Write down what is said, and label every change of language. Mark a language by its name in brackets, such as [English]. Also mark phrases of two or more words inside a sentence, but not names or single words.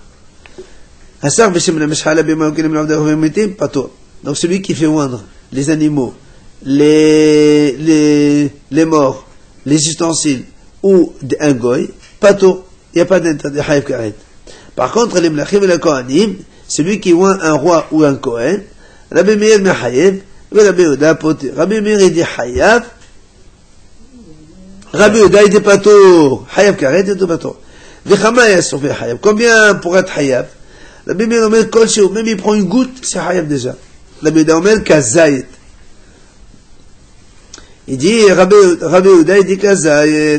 [French] Donc celui qui fait oindre les animaux, les morts, les ustensiles ou un goy, pato, il n'y a pas d'interdit. Par contre, les mlachim et les kohanim, celui qui oint un roi ou un kohen, Rabbi Meir mechayev, Rabbi Yehuda poter. Rabbi Meir il dit hayav, Rabbi Yehuda il dit pato, [Hebrew] חייב כרת [French] et pato. Combien pour être hayab? La Bible dit que même il prend une goutte, c'est hayab déjà. La Bible dit kazayet. Il dit Rabbi Yehuda, il dit kazayet.